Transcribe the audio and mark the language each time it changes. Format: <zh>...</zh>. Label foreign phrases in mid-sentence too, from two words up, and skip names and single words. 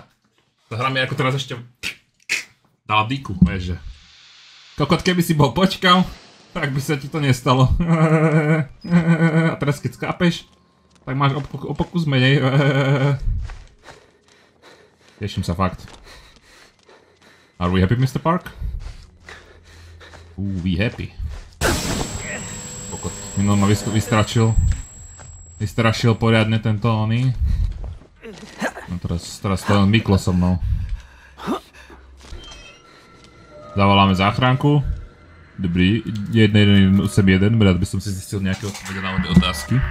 <sk>To hra mi ako teraz ešte dala diku, vieš, že. Kokot, keby si bol počkal, tak by sa ti to nestalo. A teraz keď skápeš, tak máš o pokus menej. Teším sa fakt.</sk> <en>Are we happy, Mr. Park? We happy.</en> <sk>Kokot, minul ma vystrašil poriadne tento oný. No teraz to len myklo so mnou. Zavoláme záchranku. Dobrý, 1-1-1, rád by som si zistil nejaké odpovede na otázky.</sk>